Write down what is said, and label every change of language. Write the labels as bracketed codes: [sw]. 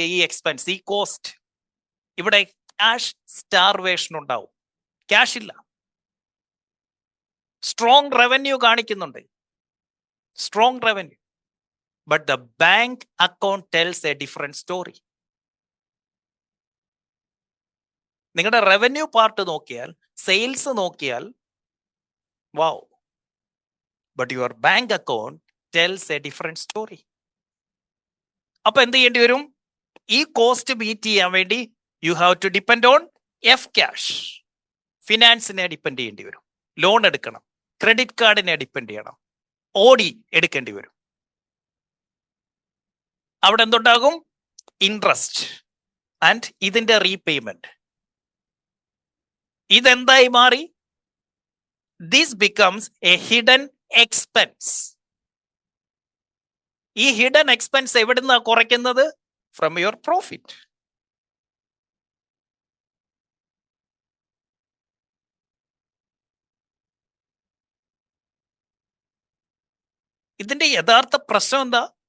[ml] ഈ എക്സ്പെൻസ്, ഈ കോസ്റ്റ്. ഇവിടെ ക്യാഷ് സ്റ്റാർവേഷൻ ഉണ്ടാവും. ക്യാഷ് ഇല്ല. സ്ട്രോങ് റവന്യൂ കാണിക്കുന്നുണ്ട്, [en] Strong revenue, but the bank account tells a different story. [ml] നിങ്ങളുടെ റവന്യൂ പാർട്ട് നോക്കിയാൽ, സെയിൽസ് നോക്കിയാൽ [en] wow, but your bank account tells a different story. [ml] അപ്പൊ എന്ത് ചെയ്യേണ്ടി വരും? ഈ കോസ്റ്റ് മീറ്റ് ചെയ്യാൻ വേണ്ടി [en] You have to depend on F cash. [ml] ഫിനാൻസിനെ depend ചെയ്യേണ്ടി വരും. ലോൺ എടുക്കണം, ക്രെഡിറ്റ് കാർഡിനെ ഡിപ്പെൻഡ് ചെയ്യണം, ഓടി എടുക്കേണ്ടി വരും. അവിടെ എന്തുണ്ടാകും? ഇൻട്രസ്റ്റ് ആൻഡ് ഇതിന്റെ റീപേയ്മെന്റ്. ഇതെന്തായി മാറി? [en] This becomes a hidden expense. [ml] ഈ ഹിഡൻ എക്സ്പെൻസ് എവിടുന്നാ കുറയ്ക്കുന്നത്? [en] From your profit. [ml] ഇതിന്റെ യഥാർത്ഥ പ്രശ്നം എന്താ?